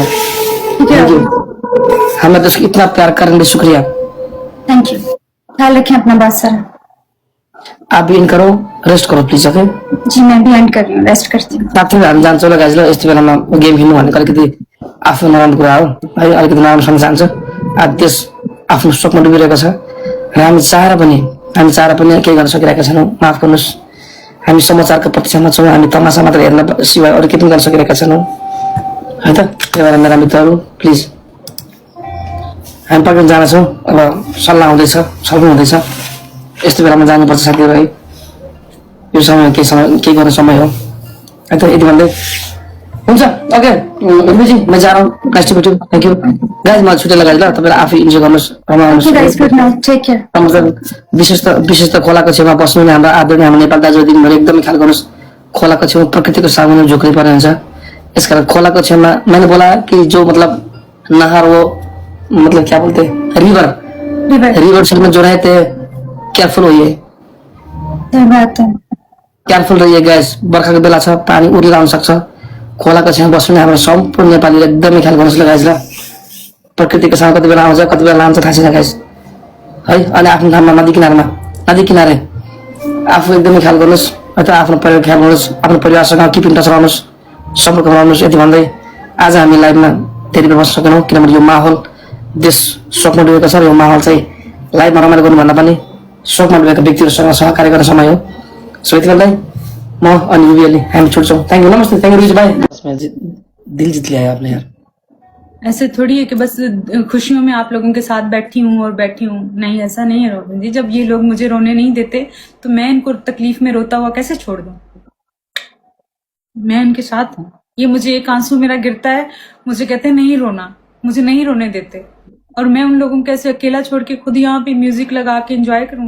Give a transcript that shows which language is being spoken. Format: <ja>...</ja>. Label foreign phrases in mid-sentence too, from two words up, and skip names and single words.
<hi>ठीक है,</hi> <en>thank you,</en> <hi>हमें तो इतना प्यार करने के लिए शुक्रिया।</hi> <en>thank you,</en> <hi>ख्याल रखें अपना बात सर। आप भी इन करो, रेस्ट करो प्लिज, ओके? जी मैं भी एंड कर रही हूँ, रेस्ट करती हूँ।</hi> <ne>साथै हामी जान्छौँ ल गाइज, ल यस्तो बेलामा गेम खेल्नु भनेको अलिकति आफ्नो नराम्रो कुरा हो है, अलिकति नराम्रो सम्झ जान्छ। आज देश आफ्नो शोकमा डुबिरहेको छ र हामी चाहेर पनि केही गर्न सकिरहेका छैनौँ। माफ गर्नुहोस्, हामी समाचारको प्रतीक्षामा छौँ, हामी तमासा मात्र हेर्न सिवाय अरू केही पनि गर्न सकिरहेका छैनौँ है त। त्यही भएर मेरा मित्रहरू प्लिज हामी पक्कै जानेछौँ। अब सल्लाह हुँदैछ, छलफल हुँदैछ, यस्तो बेलामा जानुपर्छ साथीहरू है। यो समय केही गर्ने समय हो है त। यति भन्दै हुन्छ, ओके रुबीजी,</ne> <hi>मैं जा रहा हूँ,</hi> <en>nice to meet you, thank you guys.</en> <ne>मलाई छुट्टी लगाइज ल, तपाईँले आफै इन्जोय गर्नुहोस्,</ne> <en>Okay guys, good night, take care.</en> <ne>मतलब विशेष त खोलाको छेउमा बस्नु नै हाम्रो आदरणीय हाम्रो नेपाल दाजु दिदीहरू एकदमै ख्याल गर्नुहोस्। खोलाको छेउमा प्रकृतिको सामुन्ने झोक्री पर्ने हुन्छ, यसकारण खोलाको छेउमा</ne> <hi>मैंने बोला कि जो मतलब नहर वो मतलब क्या बोलते</hi> <en>river side</en> <hi>में जो रहते केयरफुल होइए, सही बात है। केयरफुल रहिए गैस।</hi> <ne>बर्खाको बेला छ, पानी उर्लिएर आउन सक्छ। खोलाको छेउमा बस्नु नै हाम्रो सम्पूर्ण नेपालीले एकदमै ख्याल गर्नुहोस् ल गाइज ल। प्रकृतिको साथ कति बेला आउँछ कति बेला लान्छ थाहा छैन गाइज है। अनि आफ्नो ठाउँमा नदी किनारे आफू एकदमै ख्याल गर्नुहोस् है त, आफ्नो परिवार ख्याल गर्नुहोस्, आफ्नो परिवारसँग</ne> <en>keep in touch</en> <ne>रहनुहोस्, सम्पर्क रहनुहोस्। यति भन्दै आज हामी लाइभमा धेरै बेर बस्न सकेनौँ किनभने यो माहौल देश शोकमा डुबेको छ र यो माहौल चाहिँ लाइभमा रमाइलो गर्नुभन्दा पनि शोकमा डुबेका व्यक्तिहरूसँग सहकार्य गर्ने समय हो। सो यति भन्दै म अनि रुबी हामी छुट्छौँ।</ne> <en>thank you, नमस्ते, thank you रुबी भाइ।</en> <hi>दिल जीत लिया है आपने यार। ऐसे थोड़ी है कि बस खुशियों में आप लोगों के साथ बैठी हूँ, नहीं ऐसा नहीं है रॉबिन जी। जब ये लोग मुझे रोने नहीं देते तो मैं इनको तकलीफ में रोता हुआ कैसे छोड़ दूं? मैं इनके साथ हूँ। ये मुझे एक आंसू मेरा गिरता है, मुझे कहते हैं नहीं रोना, मुझे नहीं रोने देते, और मैं उन लोगों को ऐसे अकेला छोड़ के खुद यहाँ पे म्यूजिक लगा के एंजॉय करूँ?</hi>